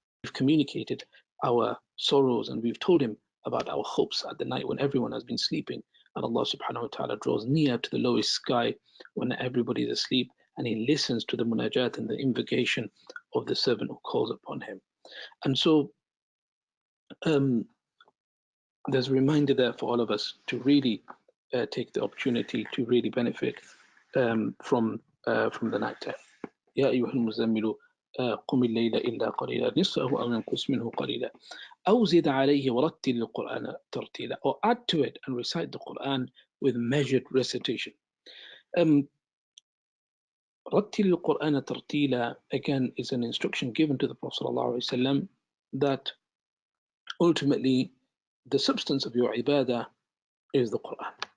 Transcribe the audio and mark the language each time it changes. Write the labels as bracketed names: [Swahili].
[English] We've communicated our sorrows, and we've told him about our hopes at the night when everyone has been sleeping, and Allah subhanahu wa ta'ala draws near to the lowest sky when everybody is asleep, and he listens to the munajat and the invocation of the servant who calls upon him. And so there's a reminder there for all of us to really take the opportunity to really benefit from the night time. [Arabic] يا أيها المزمل قم الليل إلا قليلا نصفه أو ينقص منه قليلا أو زد عليه ورتل القرآن ترتيلا, [English] or add to it and recite the Quran with measured recitation. [Arabic] رتل القرآن ترتيلا, [English] again, is an instruction given to the Prophet ﷺ that ultimately the substance of your ibadah is the Quran.